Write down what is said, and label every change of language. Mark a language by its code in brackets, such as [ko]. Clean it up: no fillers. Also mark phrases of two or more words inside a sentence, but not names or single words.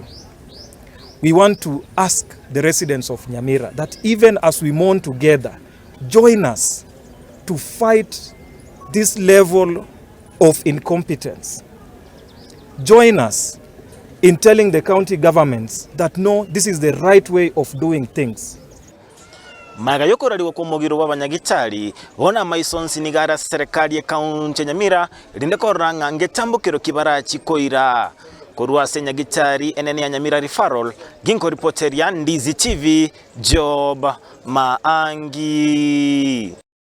[en] We want to ask the residents of Nyamira that even as we mourn together, join us to fight this level of incompetence. Join us in telling the county governments that no, this is the right way of doing things. [guz] Magayoko raliwa kumugiro w'abanyagitari bona maisonsi nigara serikali ya kaunti Nyamira rindeko ranga ngetambukiro kibara chikoira korwase nyagitari enene ya Nyamira referral ginko reporter ya Ndizi TV Job Maangi.